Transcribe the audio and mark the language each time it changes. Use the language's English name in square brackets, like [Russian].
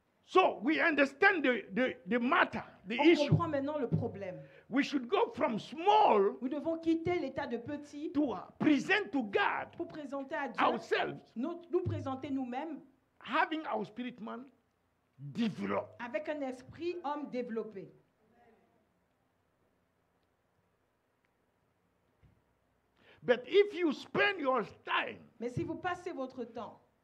[English] So we understand the matter, the [French] on [English] issue. [French] comprend maintenant le problème. [English] We should go from small [French] Nous devons quitter l'état de petit [English] to present to God [French] pour présenter à Dieu, [English] ourselves, [French] nous présenter nous-mêmes [English] having our spirit man develop. [French] avec un esprit homme développé. [English] But if you spend your time [French] Mais si vous passez votre temps